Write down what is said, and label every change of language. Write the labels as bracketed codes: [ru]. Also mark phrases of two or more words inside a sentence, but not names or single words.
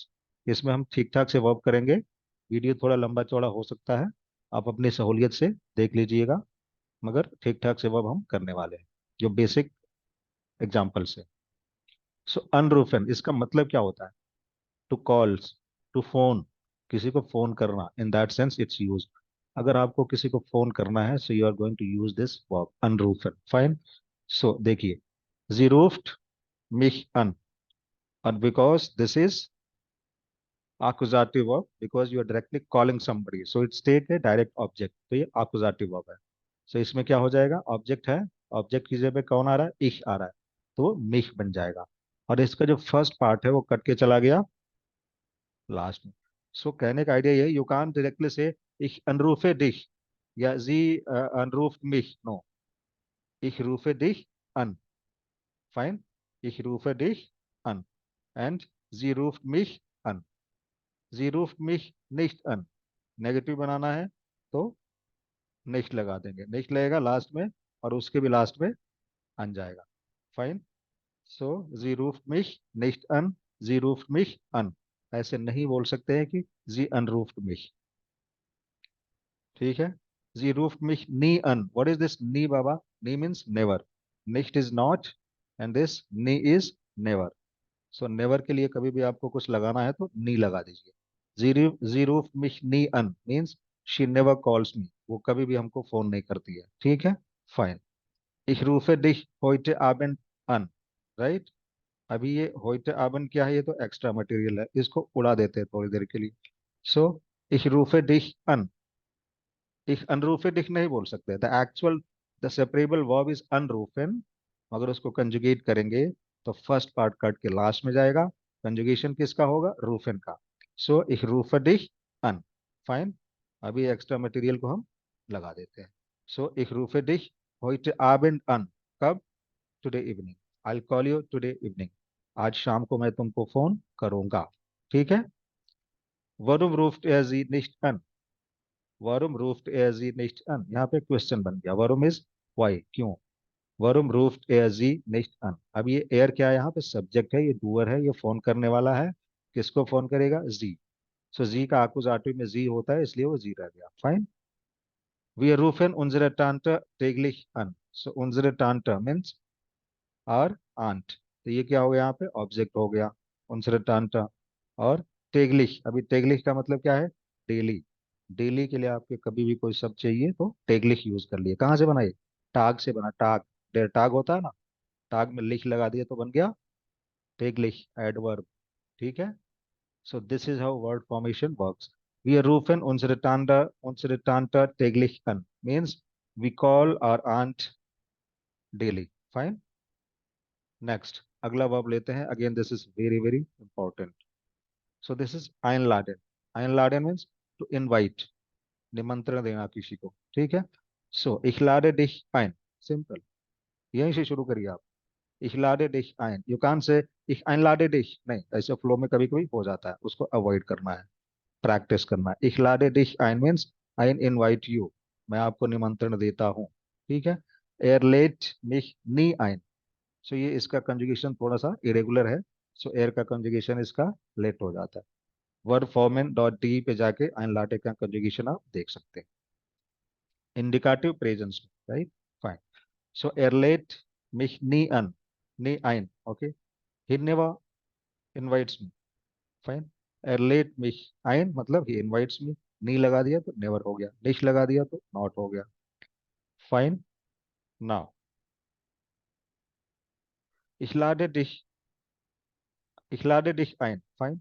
[hi] इसमें हम ठीक ठाक से वर्क करेंगे। वीडियो थोड़ा लंबा चौड़ा हो सकता है, आप अपनी सहूलियत से देख लीजिएगा, मगर ठीक ठाक से वर्क हम करने वाले हैं जो बेसिक एग्जाम्पल्स है। सो अनरूफन इसका मतलब क्या होता है? [en] to calls, to phone, [hi] किसी को फोन करना, [en] in that sense it's use. [hi] अगर आपको किसी को फोन करना है, [en] so you are going to use this verb अनरूफन, fine। [hi] सो देखिए, [de] sie ruft mich an, [en] and because this is accusative verb, because you are directly calling somebody, so it's take a direct object, [hi] तो ये accusative verb है। so इसमें क्या हो जाएगा? ऑब्जेक्ट है, ऑब्जेक्ट की जगह पे कौन आ रहा है? ich आ रहा है, तो वो mich बन जाएगा। और इसका जो फर्स्ट पार्ट है वो कट के चला गया लास्ट में। सो कहने का आइडिया ये, [en] you can directly say [de] ich anrufe dich या sie anruft mich, no, ich rufe dich an, fine, ich rufe dich an and sie ruft mich an, sie ruft mich nicht an। [hi] नेगेटिव बनाना है तो नेक्स्ट लगा देंगे, नेक्स्ट लगेगा लास्ट में, और उसके भी लास्ट में अन जाएगा, फाइन। [de] so sie ruft mich nicht an, sie ruft mich an. [hi] ऐसे नहीं बोल सकते हैं कि [de] sie anruft mich, [hi] ठीक है। [de] sie ruft mich nie an, [en] what is this nie baba? nie means never, nicht is not, and this nie is never. [hi] सो नेवर के लिए कभी भी आपको कुछ लगाना है तो नी लगा दीजिए। [de] sie ruft mich nie an [en] means she never calls me, [hi] वो कभी भी हमको फोन नहीं करती है, ठीक है, फाइन। [de] Ich rufe dich heute Abend an, [hi] राइट। अभी ये [de] heute Abend [hi] क्या है? ये तो एक्स्ट्रा मटेरियल है, इसको उड़ा देते हैं थोड़ी देर के लिए। सो [de] ich rufe dich an, ich anrufe dich [hi] नहीं बोल सकते, [en] the actual, the separable verb is अनरूफन, [hi] मगर उसको कंजुगेट करेंगे तो [en] first part [hi] कट के लास्ट में जाएगा। कंजुगेशन किसका होगा? रूफन का। सो [de] ich rufe dich an, [hi] फाइन। अभी एक्स्ट्रा मटेरियल को हम लगा देते हैं। [de] सो ich rufe dich heute Abend an, [hi] कब? [en] today evening, I call you today evening, [hi] आज शाम को मैं तुमको फोन करूंगा, ठीक है। [de] warum ruft er sie nicht an, warum ruft er sie nicht an, [hi] यहाँ पे क्वेश्चन बन गया, वरुम इज वाई, क्यों। [de] warum ruft er sie nicht an, [hi] अब ये एयर क्या है? यहाँ पे सब्जेक्ट है, ये डूअर है, ये फोन करने वाला है, किसको फोन करेगा? जी। सो जी का आकुजाटुई में जी होता है, इसलिए वो जी रह गया, फाइन। [de] Wir rufen unsere Tante täglich an, so unsere Tante means [hi] और आंट, तो ये क्या हो गया? यहाँ पे ऑब्जेक्ट हो गया, [de] unsere Tante. [hi] और टेगलिश, अभी टेगलिश का मतलब क्या है? डेली। डेली के लिए आपके कभी भी कोई शब्द चाहिए तो टेगलिश यूज कर लिए। कहाँ से बनाइए? टाग से बना, टाग। डेर टाग होता है ना, टाग में लिख लगा दिया तो बन गया टेगलिश एडवर्ब। ठीक है। [en] So this is how word formation works. [de] Wir rufen unsere Tante täglich an. [en] Means we call our aunt daily. Fine. Next. [hi] अगला verb लेते हैं. [en] Again, this is very, very important. So this is einladen. Einladen means to invite. [hi] निमंत्रण देना किसी को. ठीक है. [de] So ich lade dich ein. Simple. [hi] यहीं से शुरू करिए आप. [de] Ich lade dich ein. [en] You can't say [de] ich einlade dich. [hi] नहीं, ऐसे फ्लो में कभी कभी हो जाता है, उसको अवॉइड करना है, प्रैक्टिस करना है. [de] Ich lade dich ein [en] means I invite you. [hi] मैं आपको निमंत्रण देता हूँ. ठीक है. [de] Er lädt mich nie ein. [hi] सो ये इसका कंजुगेशन थोड़ा सा इरेगुलर है. सो एर का कंजुगेशन इसका लेट हो जाता है. वर्ब फॉर्मेन डॉट डी पे जाके einlade का कंजुगेशन आप देख सकते हैं. [de] Indikativ Präsens. राइट. फाइन. सो er lädt mich nie an. Nie ein. [en] Okay. He never invites me. फाइन. [de] Er lädt mich ein मतलब [en] he invites me. [hi] नी लगा दिया तो नेवर हो गया, निश लगा दिया तो नॉट हो गया. [de] फाइन. नाउ ich lade dich, ich lade dich ein. फाइन.